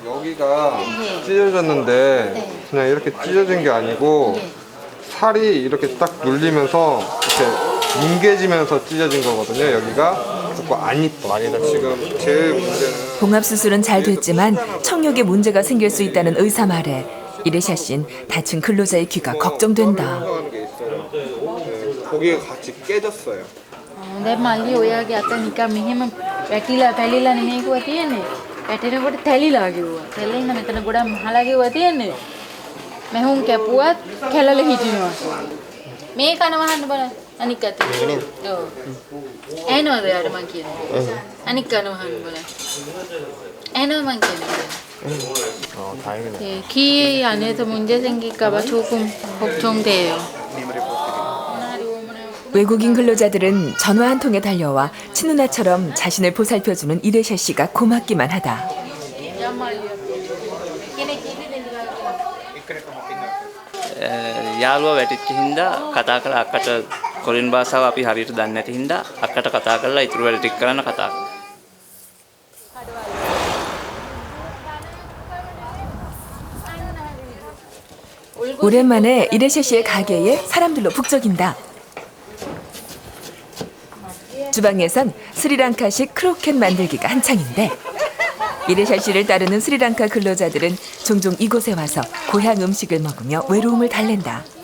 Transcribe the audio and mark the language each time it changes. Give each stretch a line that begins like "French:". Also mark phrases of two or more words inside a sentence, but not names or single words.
Korean: 여기가 찢어졌는데 그냥 이렇게 찢어진 게 아니고 살이 이렇게 딱 눌리면서 이렇게 뭉개지면서 찢어진 거거든요. 여기가 그래서 안 이뻐. 아니다. 지금 제일 문제는 봉합수술은 잘 됐지만 청력에 문제가 생길 수 있다는 의사 말에 이레샤 씨는 다친 근로자의 귀가 걱정된다. 하는 게 있어요. 네, 거기가 같이 깨졌어요.
Sinhala: දැන් මල්ලි ඔයාගේ අත නිකන් මෙහෙම වැටිලා පැලිලා නෙමෙයි කිව්වා තියෙන්නේ. වැටෙනකොට තැලිලා කිව්වා. තැලෙන්න මෙතන ගොඩක් මහලා කිව්වා තියෙන්නේ. මෙහුන් කැපුවත් කැළල හිටිනවා. මේ කන වහන්න බලන්න. අනික් අත. ඔව්. ඇහෙනවද යාට මං කියන්නේ? අනික් කන වහන්න බලන්න. ඇහෙනවද මං කියන්නේ?
Korean: 다행이네. 키 안에서 문제 생길까 봐 조금 걱정돼요. 외국인 근로자들은 전화 한 통에 달려와 친누나처럼 자신을 보살펴주는 이레샤 씨가 고맙기만 하다.
Sinhala: යාළුවා වැටිච්ච හින්දා කතා කළා අක්කට කොරින් භාෂාව අපි හරියට දන්නේ නැති හින්දා අක්කට කතා කරලා ඉතුරු වැඩ ටික කරන්න කතා කළා.
Korean: 오랜만에 이레샤 씨의 가게에 사람들로 북적인다. 주방에선 스리랑카식 크로켓 만들기가 한창인데 이레샤 씨를 따르는 스리랑카 근로자들은 종종 이곳에 와서 고향 음식을 먹으며 외로움을 달랜다.